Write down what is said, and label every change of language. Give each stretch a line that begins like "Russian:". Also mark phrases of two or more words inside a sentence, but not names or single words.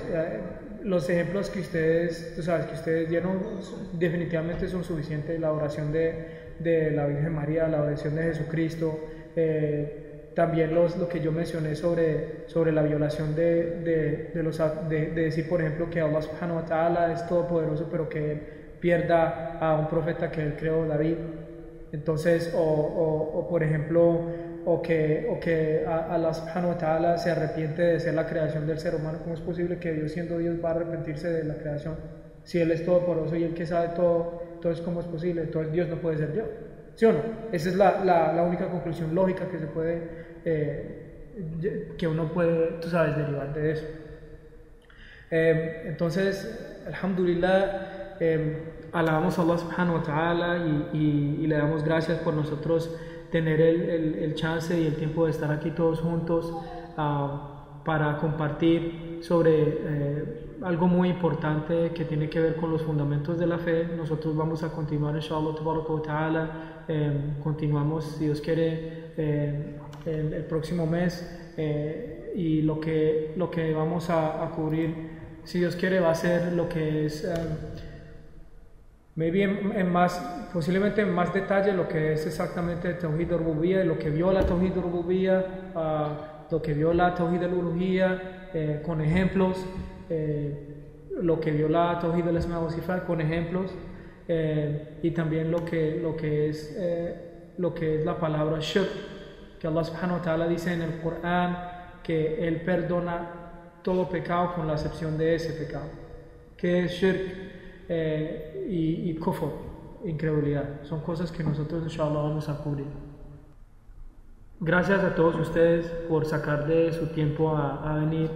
Spanish: Los ejemplos que ustedes dieron definitivamente son suficientes. La oración de la Virgen María, la oración de Jesucristo, también lo que yo mencioné sobre la violación de decir, por ejemplo, que
Arabic: الله سبحانه وتعالى
Spanish: es todopoderoso, pero que Él pierda a un profeta que Él creó, David. Entonces, por ejemplo, o que
Arabic: الله سبحانه وتعالى
Spanish: se arrepiente de ser la creación del ser humano. ¿Cómo es posible que Dios, siendo Dios, va a arrepentirse de la creación? Si Él es todopoderoso y Él que sabe todo, entonces ¿cómo es posible? Entonces Dios no puede ser Dios, ¿sí o no? Esa es la única conclusión lógica que se puede, que uno puede, derivar de eso. Entonces, alhamdulillah, alabamos a
Arabic: الله سبحانه وتعالى
Spanish: y le damos gracias por nosotros tener el chance y el tiempo de estar aquí todos juntos para compartir sobre algo muy importante que tiene que ver con los fundamentos de la fe. Nosotros vamos a continuar,
Arabic: إن شاء الله تعالى,
Spanish: continuamos, si Dios quiere, el próximo mes, y lo que vamos a cubrir, si Dios quiere, va a ser lo que es posiblemente en más detalle lo que es exactamente
Arabic: توحيد الربوبية,
Spanish: lo que viola
Arabic: توحيد الربوبية,
Spanish: lo que viola
Arabic: توحيد الألوهية,
Spanish: con ejemplos, lo que viola
Arabic: توحيد الأسماء والصفات,
Spanish: con ejemplos, y también lo que es la palabra shirk, que
Arabic: الله سبحانه وتعالى
Spanish: dice en el Corán que Él perdona todo pecado con la excepción de ese pecado, que es shirk y kufr, incredulidad. Son cosas que nosotros inshallah vamos a cubrir. Gracias a todos ustedes por sacar de su tiempo a venir.